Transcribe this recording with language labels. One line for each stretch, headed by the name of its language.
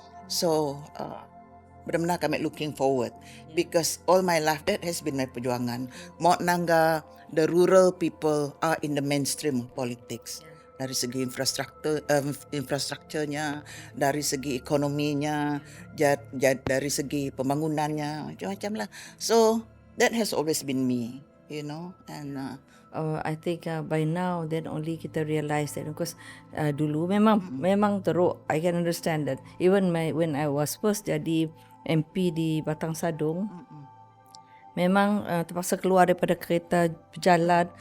English: So
Malay: benar-benar kami
English: looking forward because all my life that has been my perjuangan.
Malay: Mau nangga
English: the rural people are in the mainstream of politics.
Malay: Dari segi infrastrukturnya, dari segi ekonominya, dari segi pembangunannya, macam-macam lah.
English: So that has always been me, you know. And I think by now then only
Malay: kita
English: realise that, because
Malay: dulu memang teruk.
English: I can understand that. Even when I was first
Malay: jadi MP di Batang Sadung, memang terpaksa keluar daripada kereta berjalan.